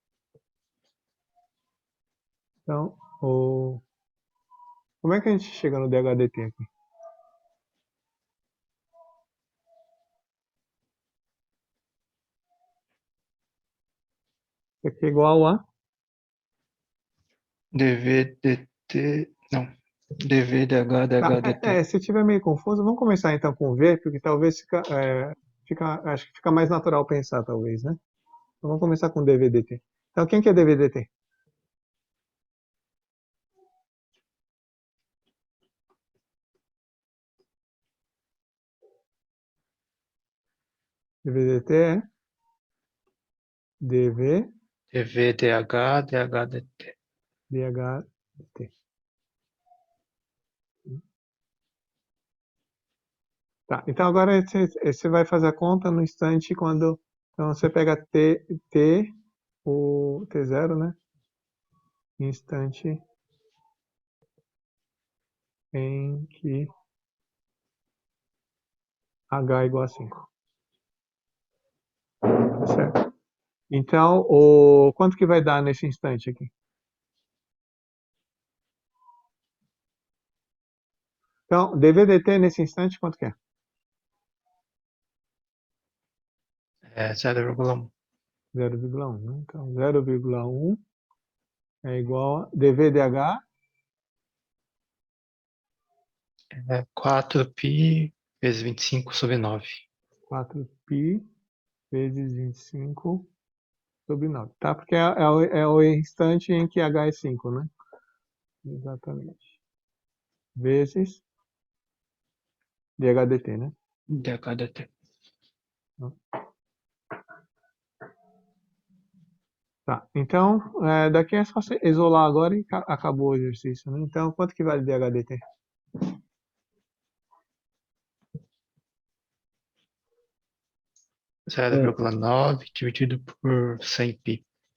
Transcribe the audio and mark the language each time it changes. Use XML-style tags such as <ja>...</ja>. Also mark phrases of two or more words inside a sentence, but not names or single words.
<pt>Então, como é que a gente chega no DH/dt aqui? Isso aqui é igual a... dv dt. Não. dv dh dh dt. Se tiver meio confuso, vamos começar então com V, porque talvez acho que fica mais natural pensar, talvez, né? Então vamos começar com dv/dt. Então, quem que é dv/dt? dv/dt é dv dv dh dh dt. dh/dt. Tá, então agora você vai fazer a conta no instante quando... Então você pega o t0, né? Instante em que h é igual a 5. Tá certo? Então, quanto que vai dar nesse instante aqui? Então, dv/dt nesse instante, quanto que é? É 0,1. 0,1, né? Então, 0,1 é igual a dv/dh, É 4π vezes 25 sobre 9. 4π vezes 25 sobre 9. Tá? Porque é o instante em que h é 5, né? Exatamente. Vezes dh/dt, né? dh dt. Tá. Então, daqui é só você isolar agora e acabou o exercício, né? Então, quanto que vale dh/dt? 0,9 dividido por 100π.</pt>